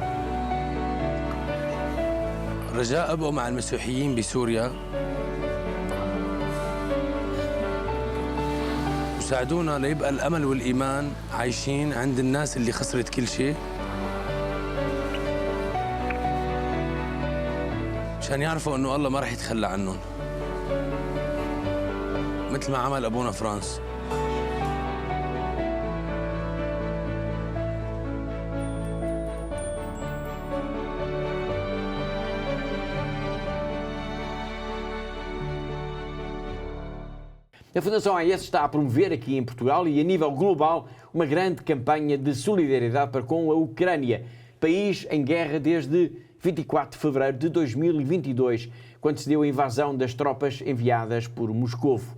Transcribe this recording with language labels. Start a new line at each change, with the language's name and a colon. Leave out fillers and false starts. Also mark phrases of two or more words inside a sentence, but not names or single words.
Arabic: رجاء أبقوا مع المسيحيين بسوريا وساعدونا ليبقى الأمل والإيمان عايشين عند الناس اللي خسرت كل شيء، عشان يعرفوا إنه الله ما رح يتخلى عنهم مثل ما عمل أبونا فرانس.
Portuguese: A Fundação AIS está a promover aqui em Portugal e a nível global uma grande campanha de solidariedade para com a Ucrânia, país em guerra desde 24 de fevereiro de 2022, quando se deu a invasão das tropas enviadas por Moscovo.